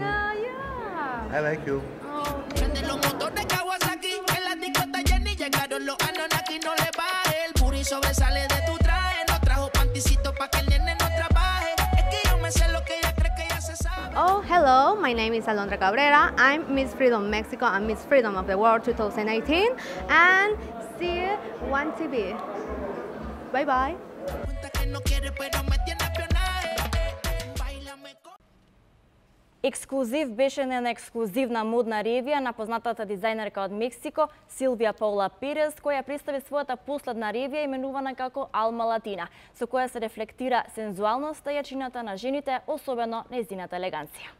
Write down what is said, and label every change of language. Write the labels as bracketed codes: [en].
[en] Yeah. I like you. Oh, [es] Prende los motores Kawasaki, en la disco está llena y llegaron los Anunnaki, no le baje. El booty sobresale de tu traje, no trajo panticito pa' que el nene no trabaje. Es que yo me sé lo que ella cree que ya se sabe. [en] Oh, hello. My name is Alondra Cabrera. I'm Miss Freedom Mexico and Miss Freedom of the World 2018. And see One TV. Bye bye. [es] Cuenta que no quiere, pero me tiene espionaje. Báilame como... [mk] Ексклузив беше на ексклузивна модна ревија на познатата дизајнерка од Мексико Силвија Паула Перес, која представи својата последна ревија именувана како Алма Латина, со која се рефлектира сензуалноста и јачината на жените, особено нејзината елеганција.